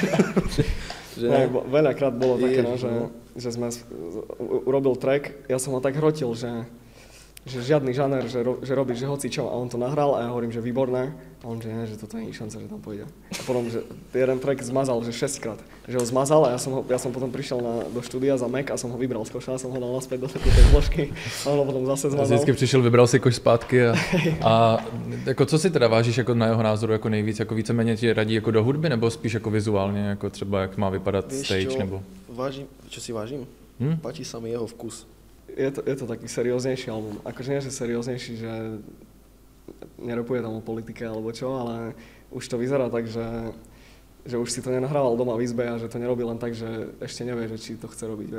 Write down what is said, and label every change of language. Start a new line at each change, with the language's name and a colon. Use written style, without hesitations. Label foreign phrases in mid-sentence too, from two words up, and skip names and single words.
Slovak: Veľakrát bolo také, že sme urobil track, ja som ho tak hrotil, že žiadny žáner, že robíš že hocičo, a on to nahral a ja hovorím, že výborné, a on, že nie, že toto nie je šanca, že tam pôjde. A potom, že jeden track zmazal, že 6-krát, že ho zmazal a ja som potom prišiel do štúdia za Mac a som ho vybral z koša, som ho dal naspäť do tej zložky a on ho potom zase zmazal.
Czech: Vždycky přišel, vybral si koš zpátky a jako co si teda vážíš jako na jeho názoru jako nejvíc, jako víceméně ti radí jako do hudby nebo spíš jako vizuálně, jako třeba jak má vypadat stage nebo?
Slovak: Čo si vážim? Páči sa mi jeho vkus. Je to taký serióznejší album. Akože nie, že serióznejší, že nerapuje tam o politike alebo čo, ale už to vyzerá tak, že už si to nenahrával doma v izbe a že to nerobí len tak, že ešte nevie, že či to chce robiť.